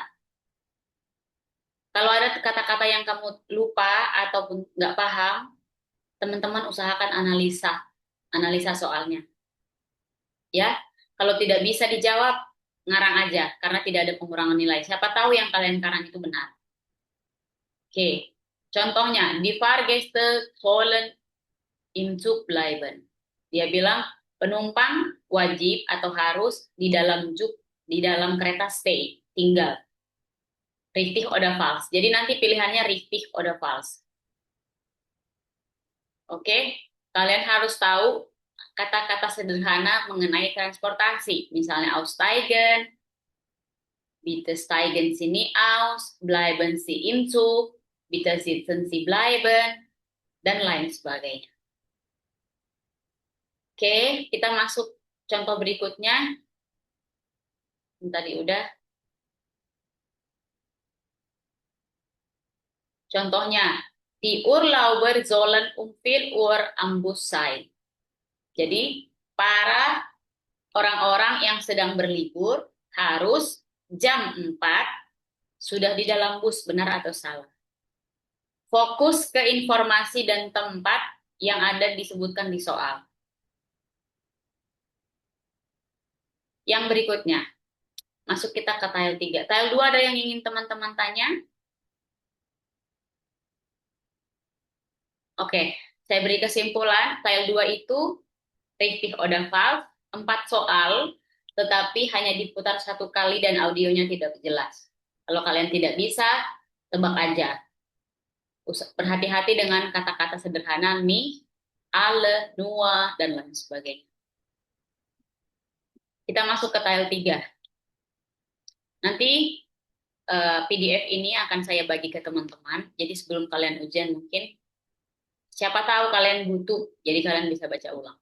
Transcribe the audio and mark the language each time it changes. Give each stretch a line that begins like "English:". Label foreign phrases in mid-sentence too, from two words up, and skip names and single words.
Indonesian: Kalau ada kata-kata yang kamu lupa ataupun nggak paham, teman-teman usahakan analisa soalnya. Ya, kalau tidak bisa dijawab, ngarang aja, karena tidak ada pengurangan nilai. Siapa tahu yang kalian karang itu benar. Oke, contohnya,
German: die Fahrgäste sollen im Zug bleiben.
Indonesian: Dia bilang, penumpang wajib atau harus di dalam Zug, di dalam kereta stay, tinggal.
German: Richtig oder false.
Indonesian: Jadi nanti pilihannya
German: richtig oder false.
Indonesian: Oke, kalian harus tahu kata-kata sederhana mengenai transportasi.
German: Misalnya aussteigen, bitte steigen Sie nie aus, bleiben Sie im Zug, bitte sitzen Sie bleiben,
Indonesian: dan lain sebagainya. Oke, kita masuk contoh berikutnya. Tadi udah. Contohnya,
German: die Urlauber sollen um 4 Uhr am Bus sein.
Indonesian: Jadi, para orang-orang yang sedang berlibur harus jam 4 sudah di dalam bus, benar atau salah? Fokus ke informasi dan tempat yang ada disebutkan di soal. Yang berikutnya, masuk kita ke tile 3. Tile 2 ada yang ingin teman-teman tanya? Oke, saya beri kesimpulan. Tile 2 itu
German: richtig oder false,
Indonesian: 4 soal, tetapi hanya diputar 1 kali dan audionya tidak jelas. Kalau kalian tidak bisa, tebak aja. Berhati-hati dengan kata-kata sederhana
German: mi, alle, nur,
Indonesian: dan lain sebagainya. Kita masuk ke tile 3. Nanti PDF ini akan saya bagi ke teman-teman. Jadi sebelum kalian ujian mungkin, siapa tahu kalian butuh, jadi kalian bisa baca ulang.